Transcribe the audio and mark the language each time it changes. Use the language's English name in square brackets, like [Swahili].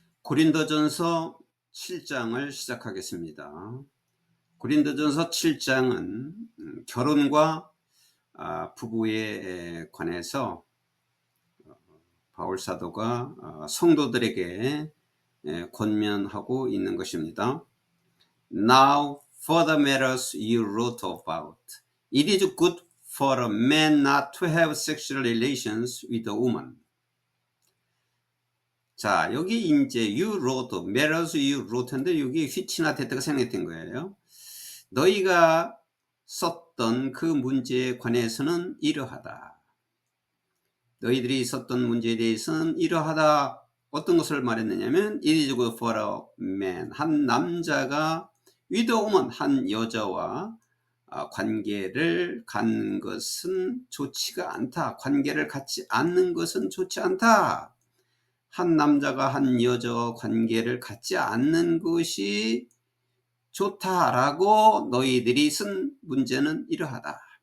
[Korean] 고린도전서 7장을 시작하겠습니다. 고린도전서 7장은 결혼과 부부에 관해서 바울 사도가 성도들에게 권면하고 있는 것입니다. [English] Now for the matters you wrote about. It is good for a man not to have sexual relations with a woman. [Korean] 자, 여기 이제 [English] you wrote, matters you wrote [Korean] 인데 여기 which나 that가 생략된 거예요. 너희가 썼던 그 문제에 관해서는 이러하다. 너희들이 썼던 문제에 대해서는 이러하다. 어떤 것을 말했느냐면 [English] it is good for a man. [Korean] 한 남자가 [English] with a woman, [Korean] 한 여자와 관계를 갖는 것은 좋지가 않다. 관계를 갖지 않는 것은 좋지 않다. 한 남자가 한 여자와 관계를 갖지 않는 것이 좋다라고 너희들이 쓴 문제는 이러하다.